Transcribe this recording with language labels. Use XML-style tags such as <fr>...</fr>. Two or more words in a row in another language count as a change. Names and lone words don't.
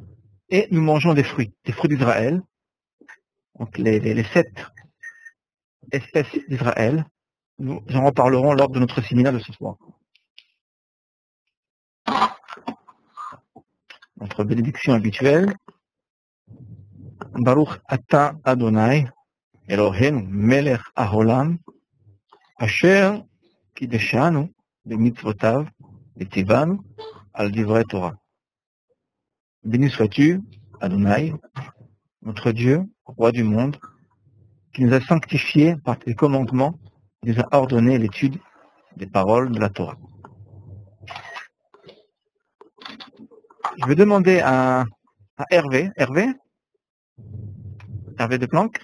<fr>Et nous mangeons des fruits d'Israël. Donc les 7 espèces d'Israël. Nous en reparlerons lors de notre séminaire de ce soir. Notre bénédiction habituelle.</fr> <he>ברוך אתה אדוני, אלוהינו מלך העולם, אשר קדשנו במצוותיו וציוונו על דברי תורה.</he> <fr>Béni sois-tu, Adonai, notre Dieu, roi du monde, qui nous a sanctifiés par tes commandements, qui nous a ordonné l'étude des paroles de la Torah. Je vais demander à Hervé de Planck.</fr>